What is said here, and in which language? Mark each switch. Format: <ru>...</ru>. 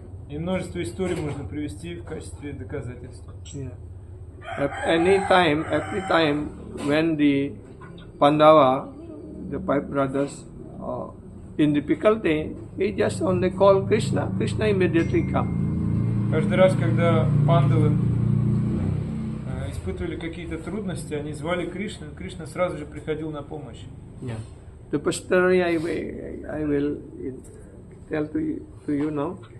<ru>И множество историй можно привести в качестве доказательства.</ru> <en>Yeah. Every time when the Pandava, the five brothers, in difficulty, he just only call Krishna. Krishna immediately come.</en> <ru>Каждый раз, когда пандавы испытывали какие-то трудности, они звали Кришну, и Кришна сразу же приходил на помощь.</ru> <en>Yeah. The story I will tell to you now.</en>